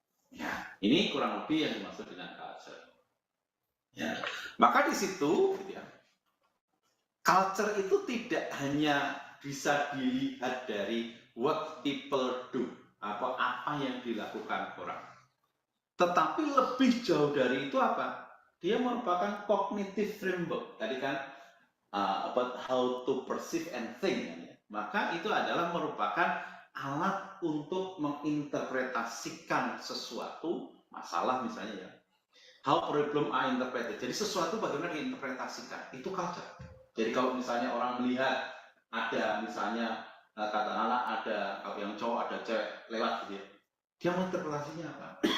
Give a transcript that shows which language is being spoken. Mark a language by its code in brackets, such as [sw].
[id] Ya, ini kurang lebih yang dimaksud dengan culture. Ya, maka di situ, gitu ya, culture itu tidak hanya bisa dilihat dari [en] what people do, [id] apa yang dilakukan orang, tetapi lebih jauh dari itu apa? Dia merupakan [en] cognitive framework. [id] Tadi kan [en] about how to perceive and think. [id] Maka itu adalah merupakan alat untuk menginterpretasikan sesuatu masalah misalnya ya. [en] How problem are interpreted. [id] Jadi sesuatu bagaimana diinterpretasikan. Itu culture. Jadi kalau misalnya orang melihat ada misalnya katakanlah ada kalau yang cowok ada cewek lewat gitu ya, dia menginterpretasinya apa?